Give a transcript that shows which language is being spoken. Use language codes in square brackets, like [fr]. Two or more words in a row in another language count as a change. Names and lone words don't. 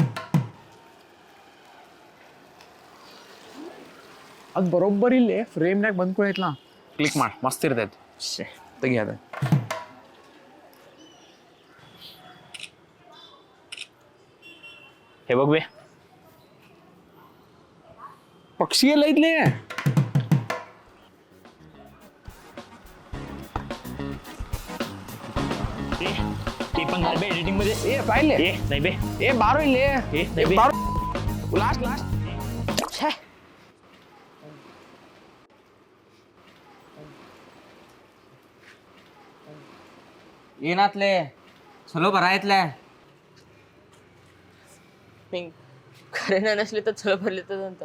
[kn] ಅದು ಬರೋಬ್ಬರಿ ಇಲ್ಲೇ ಫ್ರೇಮ್ನಾಗ ಬಂದ್ಕೊಳೈತ್ಲಾ ಕ್ಲಿಕ್ ಮಾಡಿ ಮಸ್ತ್ ಇರ್ತೈತಿ ಶೇ ತೆಗಿಯದ [mr] हे बघबे [kn] ಪಕ್ಷಿ ಎಲ್ಲ ಐತ್ಲೇ [mr] ते पण घाल बे एडिटिंग मध्ये [kn] ಏ ಬಾಯ್ಲೆ [mr] ए नाही बे [kn] ಏ ಬಾರೋ ಇಲ್ಲಿ [mr] ए नाही बे [kn] ಬಾರೋ [en] last last [kn] ಏನಾತ್ಲೆ ಚಲೋ ಬರಾಯ್ತ್ಲೆ ಹಿಂಗ್ ಖರೇನ ಅನಿಸ್ಲಿತ್ತ ಚಲೋ ಬರ್ಲಿತ್ತದಂತ